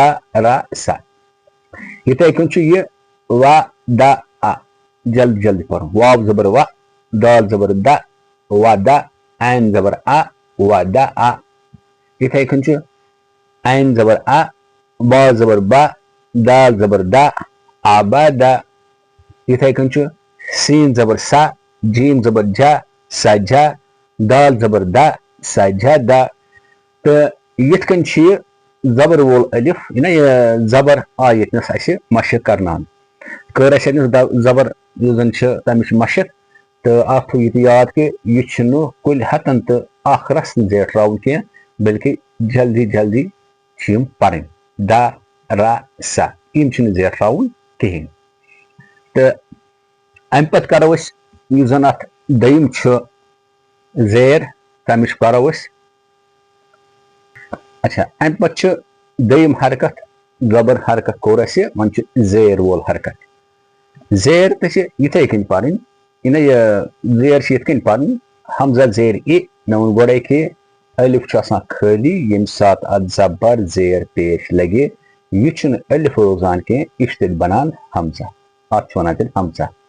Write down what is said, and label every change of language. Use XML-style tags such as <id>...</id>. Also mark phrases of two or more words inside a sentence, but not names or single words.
<ks>را سا یِتھے کٔنۍ چھُ یہِ وا دا آ جلدی جلدی پرُن واو زبر وا دال زبر د وا دا عین زبر آ وا دا آ یِتھے کٔنۍ چھُ عین زبر آ با زبر با دال زبر دا آ با دا یِتھے کٔنۍ چھُ سین زبر سا جیم زبر جا سا جا دال زبر دا سا جا دا تہٕ یِتھ کٔنۍ چھِ یہِ زبر وول الف یہِ زبر آے ییٚتنس اَسہِ مشق کرناونہٕ کٔر اَسہِ ییٚتنس زبر یُس زن چھِ تمِچ مشق تہٕ اکھ تھوٚو یہِ تہِ یاد کہ یہِ چھُنہٕ کُلہِ ہتن تہٕ اکھ رس نہٕ زیٹھراوُن کینٛہہ بلکہِ جلدی جلدی چھِ یِم پرٕنۍ دا را سا یِم چھِنہٕ زیٹھراوُن کِہیٖنۍ تہٕ امہِ پتہٕ کرو أسۍ یُس زن اتھ دوٚیِم چھُ زیر تمِچ کرو أسۍ اچھا امہِ پتہٕ چھِ دوٚیِم حرکت زبر حرکت کوٚر اَسہِ وۄنۍ چھُ زیر وول حرکت زیر تہِ چھِ یِتھے کٔنۍ پرٕنۍ یہِ زیر چھِ یِتھ کٔنۍ پرٕنۍ حمزہ زیر ای مےٚ ووٚن گۄڈے کہ الف چھُ آسان خٲلی ییٚمہِ ساتہٕ اتھ زبر زیر پیش لگہِ یہِ چھُنہٕ الف روزان کینٛہہ یہِ چھُ تیٚلہِ بنان حمزہ اتھ چھِ ونان تیٚلہِ حمزہ</ks>